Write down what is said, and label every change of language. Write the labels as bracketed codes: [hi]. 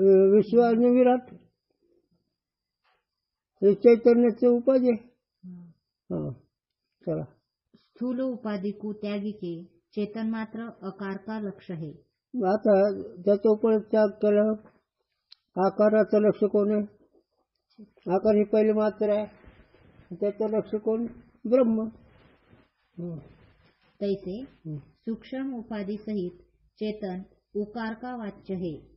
[mr] विश्व आणि विराट हे चैतन्याचे उपाधि आहे। चला [hi] स्थूल उपाधि को त्यागी के चेतन मात्र आकार का लक्ष्य है। [mr] आता त्याचा उपर त्याग केला। आकाराचं लक्ष कोण आहे? आकार ही पहिली मात्र आहे, त्याचं लक्ष कोण? ब्रह्म। [hi] तैसे सूक्ष्म उपाधि सहित चेतन उकार का वाच्य है।